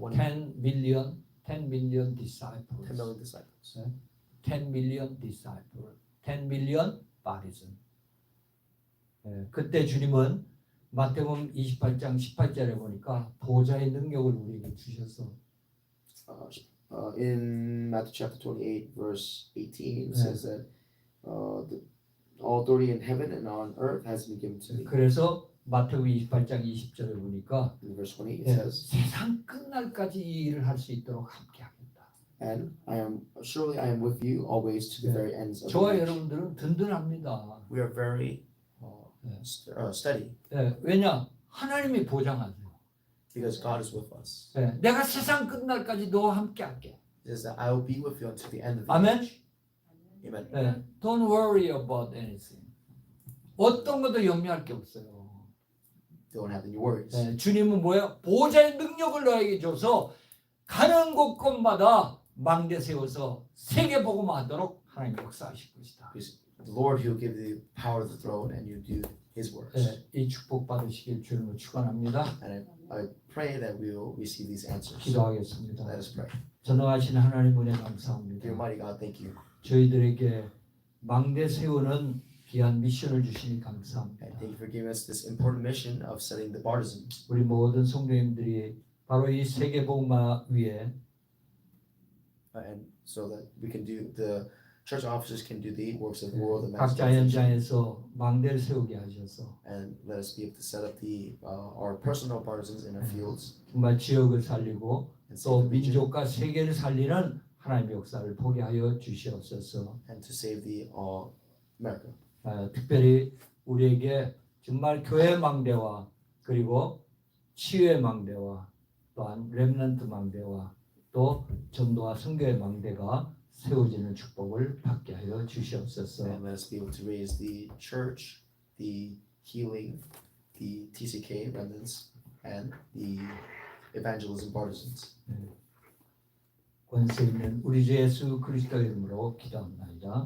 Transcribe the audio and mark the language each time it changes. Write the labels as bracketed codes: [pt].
[en] 10 million disciples. 10 million disciples. 10 million disciples. 10 million partisan. [ko] 그때 주님은 마태복음 28장 18절에 보니까 보좌의 능력을 우리에게 주셔서 [en] In Matthew chapter 28, verse 18, it Yeah. says that all authority in heaven and on earth has been given to me. [ko] 그래서 마태복음 28장 20절에 보니까 [en] In verse 20, it [ko] 예, [en] says, [ko] 세상 끝날까지 이 일을 할 수 있도록 함께하겠다. [en] and I am with you always to the Yeah. very ends of the [ko] 저와 [en] age. [ko] 여러분들은 든든합니다. [en] We are very Yeah. steady [ko] 왜냐? 하나님이 보장하세요. [en] because God is with us. [ko] 내가 세상 끝날까지 너와 함께할게. [en] It says that I will be with you until the end of the [ko] 아멘. [en] age. Amen. Don't worry about anything. [ko] 어떤 것도 염려할 게 없어요. [en] Don't have any worries. [ko] 주님은 뭐예요? 보좌의 능력을 너에게 줘서 가는 곳곳마다 망대 세워서 세계 복음화하도록 하나님 역사하실 것이다. [en] Because the Lord, He will give you the power of the throne, and you do His works. [ko] 이 축복 받으시길 주님을 축원합니다. [en] And I pray that we will receive these answers. [ko] 기도하겠습니다. [en] Let us pray. [ko] 전능하신 하나님 은혜 감사합니다. [en] Dear Almighty God, thank you. [ko] 저희들에게 망대 세우는 귀한 미션을 주시니 [en] And [ko] 감사합니다. [en] thank you for giving us this important mission of setting the partisans. [ko] 우리 모든 성도님들이 바로 이 세계 복음화 위에 [en] and so that we can do the church officers can do the works of the world and [ko] 각자 현장에서 망대를 세우게 하셔서 [en] and let us be able to set up the our personal partisans in our fields [ko] 정말 지역을 살리고 [en] and [ko] 또 [en] save the region [ko] 민족과 세계를 살리는 하나님의 역사를 보게 하여 주시옵소서. [en] and to save the America. [ko] 특별히 우리에게 정말 교회 망대와 그리고 치유의 망대와 또한 렘넌트 망대와 또 전도와 선교의 망대가 세워지는 축복을 받게 하여 주시옵소서. [en] And let us be able to raise the church, the healing, the TCK remnants, and the evangelism partisans. [ko] 권세 있는 우리 주 예수 그리스도의 이름으로 기도합니다.